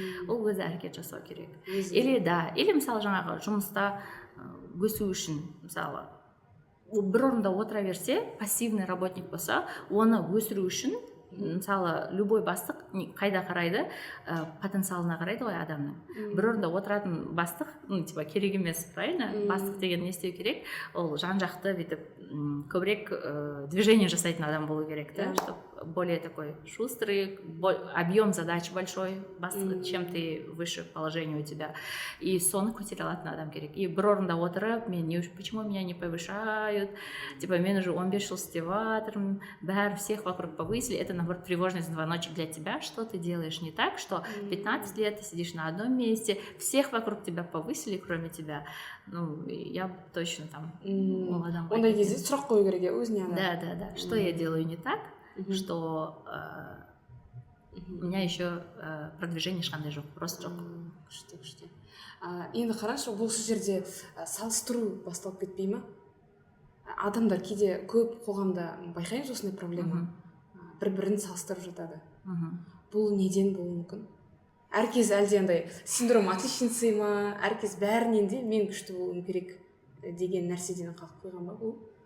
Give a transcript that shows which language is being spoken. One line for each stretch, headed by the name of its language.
Kazakh: Ол өзі әрекет жасау керек. Или мысалы жаңағы жұмыста өсу үшін, мысалы бір орында отыра берсе,
Russian: пассивный работник
Kazakh: болса, оны өсіру үшін, мысалы,
Russian: любой
Kazakh: бастық қайда қарайды, потенциалына қарайды ғой адамның. Бір орында отыратын бастық, типа керек емес,
Russian: правильно?
Kazakh: Бастық деген не істеу керек? Ол жан-жақты бүйтіп көбірек движение жасайтын адам болу керек,
Russian: да, чтобы более такой шустрый, объем задач большой, чем ты выше положение у тебя.
Kazakh: И соны көтере алатын адам керек. И бір орында отырып,
Russian: почему меня не повышают?
Kazakh: Типа, мен уже 15 жыл істеп жатырмын, бәрі
Russian: всех вокруг повысили. Это, наоборот, тревожный звоночек для тебя, что ты делаешь не так, что 15 лет ты сидишь на одном месте, всех вокруг тебя повысили, кроме тебя. Ну, я точно там молодам.
Kazakh: Ондай кезде сұрақ қою керек, өзіне.
Russian: Да. Что я делаю не так, что у меня еще продвижение
Kazakh: ешқандай жоқ,
Russian: просто жоқ.
Kazakh: Күшті. Енді қарашы, бұл жерде салыстыру басталып кетпей ма? Адамдар кейде көп қоғамда байқаймыз осындай проблема. Бір-бірін салыстырып жатады. Бұл неден болуы мүмкін? Әркез әлде андай
Russian: синдром отличницы
Kazakh: ма, әркез бәрінен де мен күшті болуым керек деген нәрседен қалып қойған ба бұл?